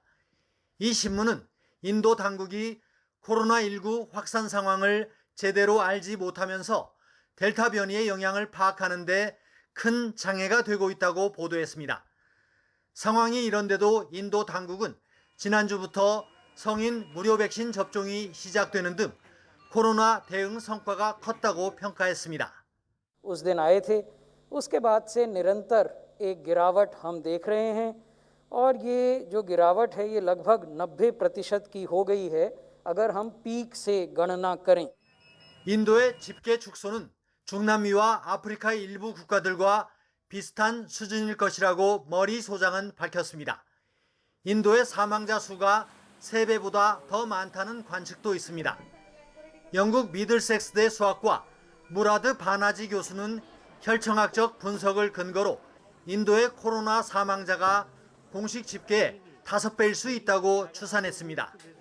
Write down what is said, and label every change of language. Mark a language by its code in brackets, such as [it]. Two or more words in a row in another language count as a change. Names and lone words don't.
[ko] 이 신문은 인도 당국이 코로나19 확산 상황을 제대로 알지 못하면서 델타 변이의 영향을 파악하는 데 큰 장애가 되고 있다고 보도했습니다. 상황이 이런데도 인도 당국은 지난주부터 성인 무료 백신 접종이 시작되는 등 코로나 대응 성과가 컸다고 평가했습니다. [hi] उस दिन आए थे उसके बाद से निरंतर एक गिरावट हम देख रहे हैं और ये जो गिरावट है ये लगभग 90% की हो गई है अगर हम पीक से गणना करें. [ko] 인도의 집계 축소는 중남미와 아프리카 일부 국가들과 비슷한 수준일 것이라고 머리 소장은 밝혔습니다. 인도의 사망자 수가 3배보다 더 많다는 관측도 있습니다. 영국 미들섹스대 수학과 무라드 바나지 교수는 혈청학적 분석을 근거로 인도의 코로나 사망자가 공식 집계의 5배일 수 있다고 추산했습니다.